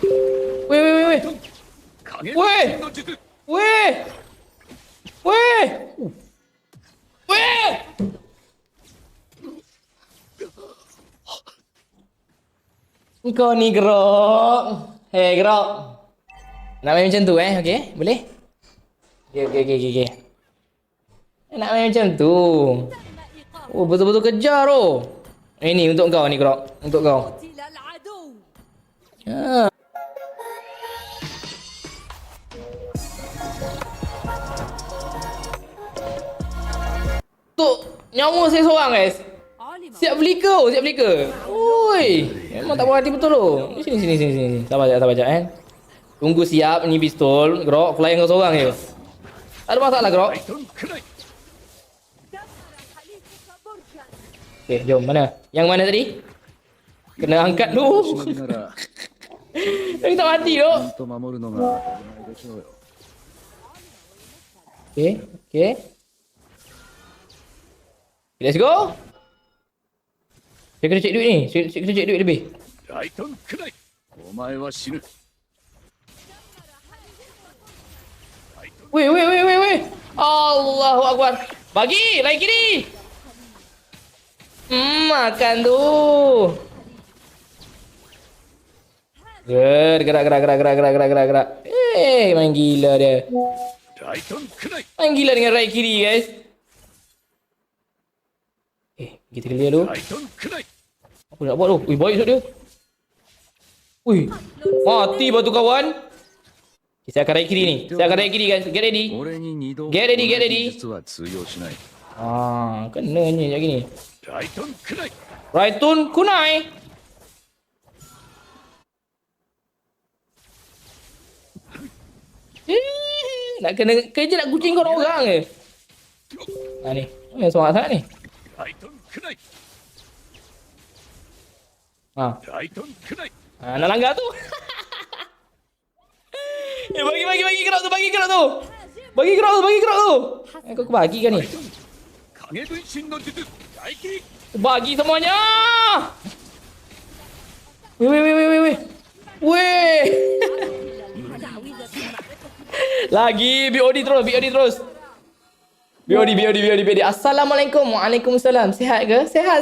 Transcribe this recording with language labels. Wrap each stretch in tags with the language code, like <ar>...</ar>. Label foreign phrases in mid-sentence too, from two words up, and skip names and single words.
<ms>Kau ni Grok. Hey Grok. Nak main macam tu okey? Boleh? Okey. Nak main macam tu. Oh, betul-betul kejar tu. Ini untuk kau ni Grok. Untuk kau.</ms> <ar>قتل العدو.</ar> <ms>Tuk, nyawa saya seorang guys.</ms> <ar>علم</ar> <ms>Siap flicker. Oi, memang tak berhati betul tu. Sini. Sabar jap. Tunggu siap ni pistol. Grok, fly kau seorang je. Tak ada masalah Grok. Okey, jom mana? Yang mana tadi? Kena angkat dulu. Tapi tak mati tu. Okey.</ms> <en>Let's go.</en> <ms>Saya kena cek duit ni. Saya kena cek duit lebih.</ms> <ja>ライトンくらいお前は死ぬ</ja> <ms>Weh.</ms> <ar>الله أكبر.</ar> <ms>Bagi, rai kiri. Makan tu. Gerak. Main gila dia.</ms> <ja>ライトンくらい</ja> <ms>Main gila dengan rai kiri guys. Kita clear dulu.</ms> <ja>ライトンくらい</ja> <ms>Apa nak buat tu? Ui, baik shot dia. Ui, mati batu kawan. Okay, saya akan rai kiri ni. Saya akan rai kiri guys.</ms> <en>Get ready.</en> <ja>俺に二度</ja> <en>Get ready, get ready.</en> <ja>実は通用しない</ja> <ms>Kenanya macam gini.</ms> <ja>ライトンくらい</ja> <ms>Raitun kunai. Nak kena kerja nak kucing kau orang ke? Ni. Semangat sangat ni.</ms> <ja>ライトンくらい Ha. ライトンくらい</ja> <ms>Nak langgar tu. Bagi gerak tu. Bagi gerak tu. Kau bagi kan ni?</ms> <ja>影分身の術大切</ja> <ms>Bagi semuanya. Weh. Lagi BOD terus. BOD. Assalamualaikum. Waalaikumsalam. Sihat ke? Sihat.</ms>